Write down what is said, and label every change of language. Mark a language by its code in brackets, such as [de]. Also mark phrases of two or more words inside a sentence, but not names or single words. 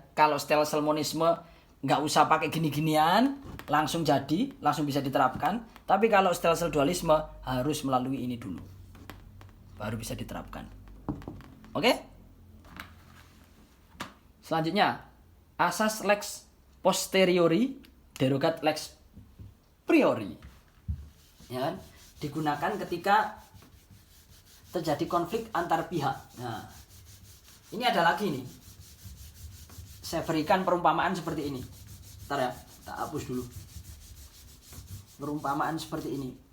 [id] Kalau stelsel monisme nggak usah pakai gini-ginian, langsung jadi, langsung bisa diterapkan. Tapi kalau stelsel dualisme harus melalui ini dulu, baru bisa diterapkan. Oke? Selanjutnya, asas [la] lex posteriori derogat lex priori. [id] Ya kan? Digunakan ketika terjadi konflik antar pihak. Nah, ini ada lagi nih. Saya berikan perumpamaan seperti ini. Bentar ya, tak hapus dulu. Perumpamaan seperti ini.